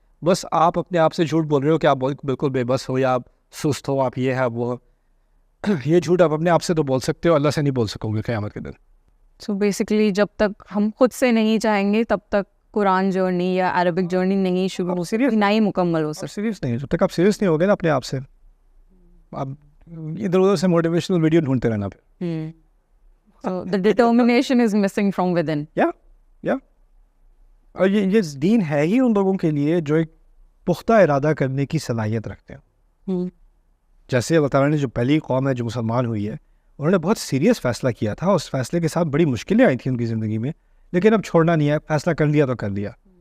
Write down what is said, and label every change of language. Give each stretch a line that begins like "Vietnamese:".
Urdu: بس آپ اپنے آپ سے جھوٹ بول رہے ہو کہ آپ بالکل بے بس ہو، یا آپ سست ہو، آپ یہ ہے وہ. یہ جھوٹ آپ اپنے آپ سے تو بول سکتے ہو، اللہ سے نہیں بول سکو گے قیامت کے دن.
English: so basically
Urdu: جب تک ہم خود سے نہیں چاہیں گے تب تک قرآن جرنی یا عربک جرنی نہیں شروع ہو سکتی، نہ ہی مکمل ہو سکتی. سیریس نہیں، جب تک آپ سیریس نہیں ہوگے نا اپنے آپ سے، آپ ادھر ادھر سے موٹیویشنل ویڈیو ڈھونڈتے رہنا پھر.
English: So the determination is missing from within.
Urdu: یا اور یہ دین ہے ہی ان لوگوں کے لیے جو ایک پختہ ارادہ کرنے کی صلاحیت رکھتے ہیں. جیسے اللہ تعالیٰ نے جو پہلی قوم ہے جو مسلمان ہوئی ہے، انہوں نے بہت سیریس فیصلہ کیا تھا، اس فیصلے کے ساتھ بڑی مشکلیں آئی تھیں ان کی زندگی میں، لیکن اب چھوڑنا نہیں ہے، فیصلہ کر لیا تو کر لیا.